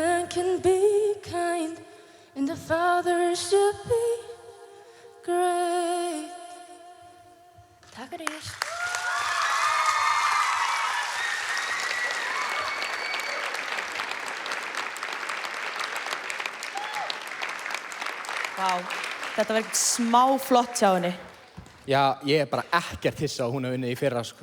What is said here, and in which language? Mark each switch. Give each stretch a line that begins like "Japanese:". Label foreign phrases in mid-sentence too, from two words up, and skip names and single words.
English: can be kind, and the father should be great.
Icelandic: Takk fyrir. Vá, þetta var ekkert smá flott hjá henni. Já, ég er bara ekkert hissa að hún hafi unnið í fyrra, sko.